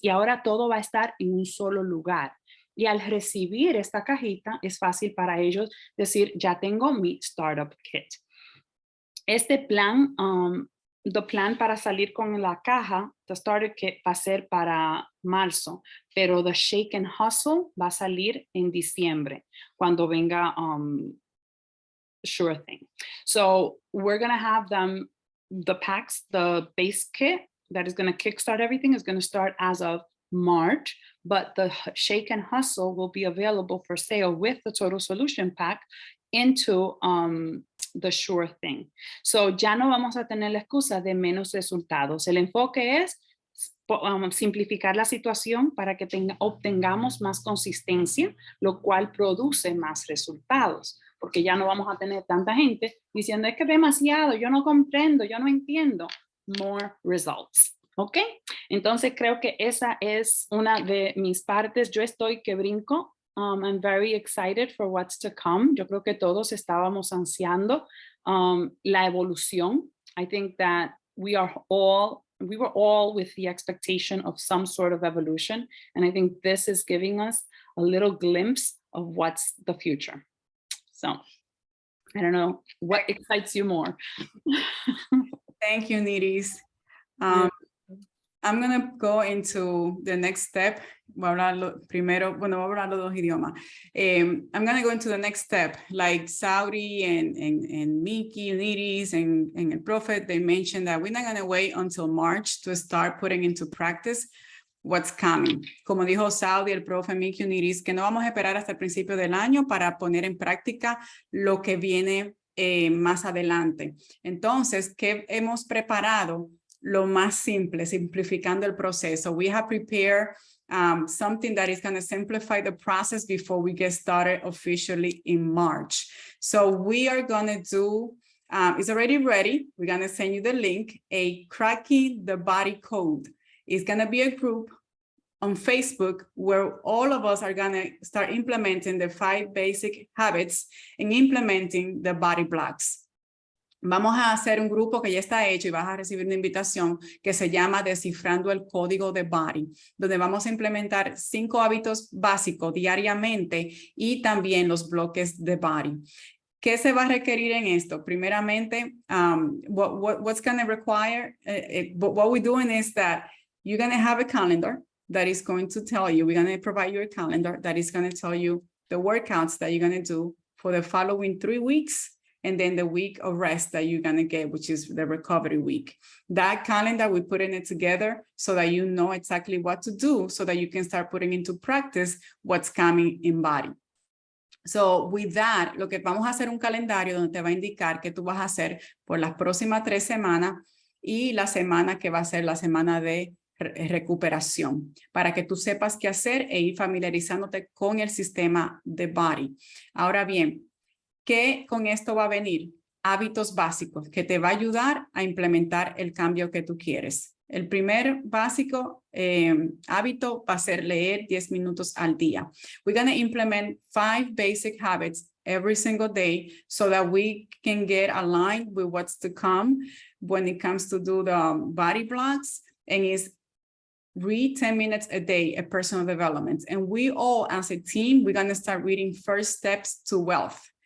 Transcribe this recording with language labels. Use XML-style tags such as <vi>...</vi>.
<es>Y ahora todo va a estar en un solo lugar. Y al recibir esta cajita, es fácil para ellos decir, ya tengo mi Startup Kit. Este plan,</es> <en>the plan</en> <es>para salir con la caja, the Starter Kit, va a ser para marzo, pero the Shake and Hustle va a salir en diciembre, cuando venga Sure Thing.</es> <en>So we're going to have them, the packs, the base kit that is going to kickstart everything is going to start as of March, but the Shake and Hustle will be available for sale with the Total Solution Pack into the Sure Thing.</en> <es>So ya no vamos a tener la excusa de menos resultados. El enfoque es simplificar la situación para que obtengamos más consistencia, lo cual produce más resultados. Porque ya no vamos a tener tanta gente diciendo es que es demasiado, yo no comprendo, yo no entiendo.</es> <en>More results.</en> <es>¿Ok? Entonces creo que esa es una de mis partes. Yo estoy que brinco.</es> <en>I'm very excited for what's to come.</en> <es>Yo creo que todos estábamos ansiando la evolución.</es> <en>I think that we were all with the expectation of some sort of evolution. And I think this is giving us a little glimpse of what's the future. So, I don't know, what excites you more? Thank you, Niris. I'm going to go into the next step.</en> <es>Voy a hablarlo primero, bueno, voy a hablar los 2 idiomas.</es> <en>I'm going to go into the next step, like Saudi and Miki, Niris, and El Prophet, they mentioned that we're not going to wait until March to start putting into practice what's coming.</en> <es>Como dijo Saudi, el profe, Miki, Niris, que no vamos a esperar hasta el principio del año para poner en práctica lo que viene más adelante. Entonces, ¿qué hemos preparado? Lo más simple, simplificando el proceso.</es> <en>We have prepared something that is going to simplify the process before we get started officially in March. So we are going to do, it's already ready. We're going to send you the link, a Cracking the Body Code. It's going to be a group on Facebook where all of us are going to start implementing the 5 basic habits and implementing the body blocks.</en> <es>Vamos a hacer un grupo que ya está hecho y vas a recibir una invitación que se llama Descifrando el Código de Body, donde vamos a implementar 5 hábitos básicos diariamente y también los bloques de Body. ¿Qué se va a requerir en esto?</es> <en>Primeramente, what's going to require, what we're doing is that you're going to have a calendar that is going to tell you, we're going to provide you a calendar that is going to tell you the workouts that you're going to do for the following 3 weeks, and then the week of rest that you're going to get, which is the recovery week. That calendar, we're putting it together so that you know exactly what to do so that you can start putting into practice what's coming in Body. So with that,</en> <es>lo que vamos a hacer un calendario donde te va a indicar qué tú vas a hacer por las próximas 3 semanas y la semana que va a ser la semana de recuperación, para que tú sepas qué hacer e ir familiarizándote con el sistema de Body. Ahora bien, ¿qué con esto va a venir? Hábitos básicos que te va a ayudar a implementar el cambio que tú quieres. El primer básico hábito va a ser leer 10 minutos al día.</es> <en>We're going to implement 5 basic habits every single day so that we can get aligned with what's to come when it comes to do the body blocks, and is read 10 minutes a day at personal development. And we all as a team, we're going to start reading First Steps to Wealth.</en>